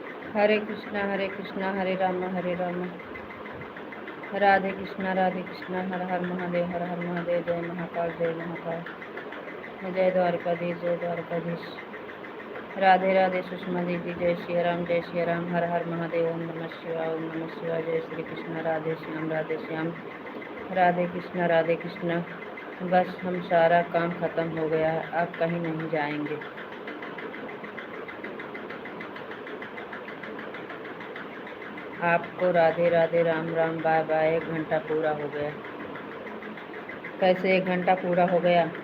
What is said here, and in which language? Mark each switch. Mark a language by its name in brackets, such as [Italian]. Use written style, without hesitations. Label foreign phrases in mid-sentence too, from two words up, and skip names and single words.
[Hindi] हरे कृष्णा हरे राम राधे कृष्णा हर हर महादेव जय महाकाल जय द्वारकाधीश राधे राधे सुषमा दीदी जय श्री राम हर हर महादेव ओम नमः शिवाय जय श्री कृष्ण राधे श्याम राधे कृष्णा बस हम सारा काम खत्म हो गया है, अब कहीं नहीं जाएंगे। आपको राधे राधे राम [English] bye bye. [Hindi] 1 घंटा पूरा हो गया। कैसे 1 घंटा पूरा हो गया?